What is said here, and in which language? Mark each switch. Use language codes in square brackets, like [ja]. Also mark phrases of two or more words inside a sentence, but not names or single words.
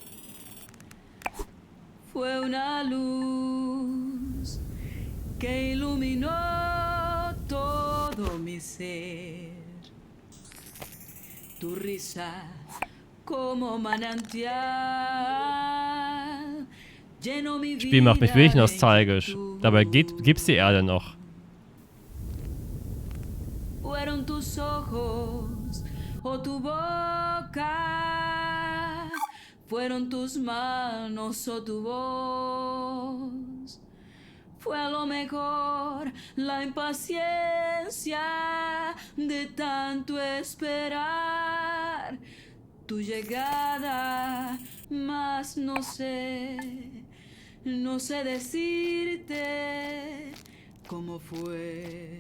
[es] Fue una luz que iluminó todo mi ser. Tu risa como manantial. [de] Das Spiel macht mich wirklich nostalgisch. Dabei gibt's die Erde noch. [es] Fueron tus ojos o tu boca, fueron tus manos o tu voz. Fue a lo mejor la impaciencia de tanto esperar tu llegada, mas no sé decirte cómo fue.